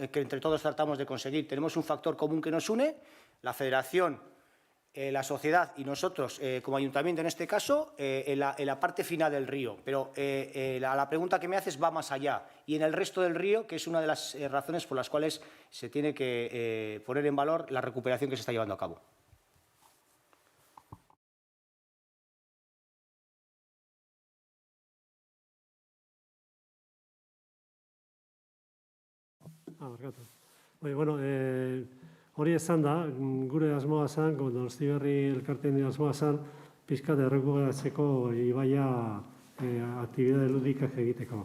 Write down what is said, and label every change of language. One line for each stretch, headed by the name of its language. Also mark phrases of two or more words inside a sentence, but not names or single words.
Spanish: Que entre todos tratamos de conseguir. Tenemos un factor común que nos une, la federación, la sociedad y nosotros como ayuntamiento en este caso en la parte final del río, pero la pregunta que me haces va más allá y en el resto del río, que es una de las razones por las cuales se tiene que poner en valor la recuperación que se está llevando a cabo.
Basque: Bueno, hori esan da, gure asmoa zen, Donosti Berri elkarteen asmoa zen, pixkat errekuperatzeko ibaia aktibidade ludikak egiteko.